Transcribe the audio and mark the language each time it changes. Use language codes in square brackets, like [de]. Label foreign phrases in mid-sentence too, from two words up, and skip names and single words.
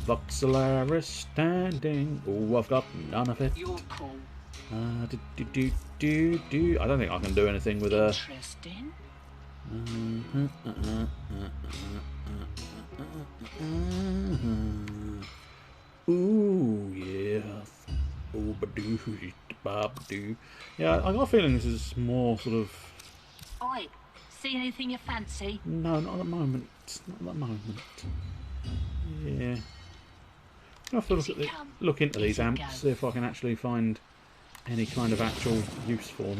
[en] Voxelaris standing. Oh, I've got none of it. You're cool. I don't think I can do anything with her. Interesting. Ooh, yeah. Ooh, ba-doo, ba-doo. Yeah, I got a feeling this is more sort of... Oi, see anything you fancy? No, not at the moment. Not at the moment. Yeah. I'll have to look into these amps, see if I can actually find any kind of actual use for them.